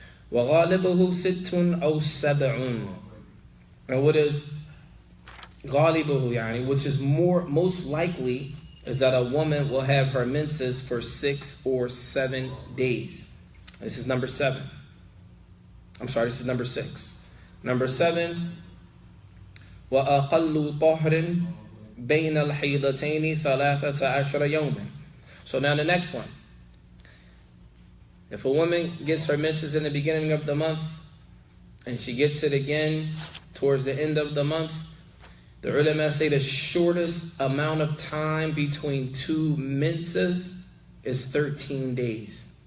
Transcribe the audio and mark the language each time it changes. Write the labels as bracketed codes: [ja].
[ar] وَغَالِبُهُ سِتٌّ أَوْ سَبْعٌ. [en] And what is [ar] غَالِبُهُ يعني, [en] which is most likely, is that a woman will have her menses for 6 or 7 days. This is number 7. This is number 6. Number 7, [ar] وَأَقَلُّ طَهْرٍ بَيْنَ الْحَيْضَتَيْنِ ثَلَاثَةَ عَشَرَ يَوْمًا. [en] So now the next one. If a woman gets her menses in the beginning of the month, and she gets it again towards the end of the month, the ulama say the shortest amount of time between 2 menses is 13 days.